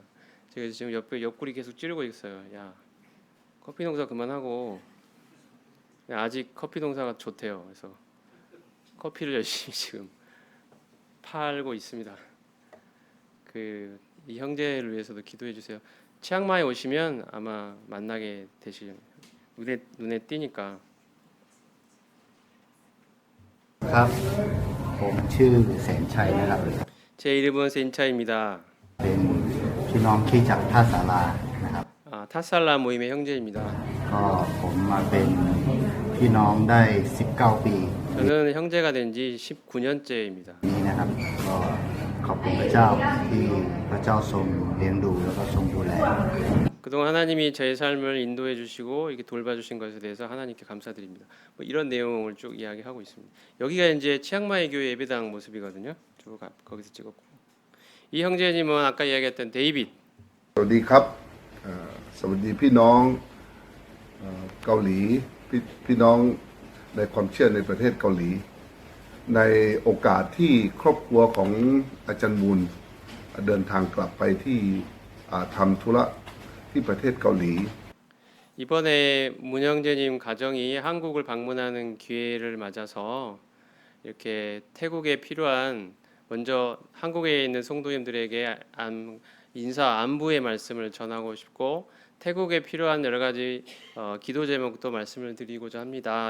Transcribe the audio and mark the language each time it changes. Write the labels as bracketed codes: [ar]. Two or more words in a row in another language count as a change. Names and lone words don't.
[ko] 제가 지금 옆구리 계속 찌르고 있어요. 야, 커피 농사 그만하고 아직 커피 농사가 좋대요. 그래서 커피를 열심히 지금 팔고 있습니다. 이 형제를 위해서도 기도해 주세요. 치앙마이 오시면 아마 만나게 되실 눈에 띄니까. [th] ครับผมชื่อแสนชัยนะครับ [ko] 제 이름은 센차입니다. [th] เป็นพี่น้องคริสตจักรท่าสารานะครับ [ko] 타살라 모임의 형제입니다. [th] ก็ผมมาเป็นพี่น้องได้19 ปี [ko] 저는 형제가 된 지 19년째입니다. [th] นี้นะครับ ก็ขอบคุณพระเจ้าที่พระเจ้าทรงเลี้ยงดูแล้วก็ทรงดูแล [ko] 그동안 하나님이 제 삶을 인도해 주시고 이렇게 돌봐주신 것에 대해서 하나님께 감사드립니다. 뭐 이런 내용을 쭉 이야기하고 있습니다. 여기가 이제 치앙마이 교회 예배당 모습이거든요. 쭉 거기서 찍었고 이 형제님은 아까 이야기했던 데이빗. [th] สวัสดีครับสวัสดีพี่น้องเกาหลีพี่น้องในความเชื่อในประเทศเกาหลี ในโอกาสที่ครอบครัวของอาจารย์มูลเดินทางกลับไปที่ทำธุระที่ประเทศเกาหลี [ko] 이번에 문형재님 가정이 한국을 방문하는 기회를 맞아서 이렇게 태국에 필요한 먼저 한국에 있는 성도님들에게 인사 안부의 말씀을 전하고 싶고 태국에 필요한 여러 가지 기도 제목도 말씀을 드리고자 합니다.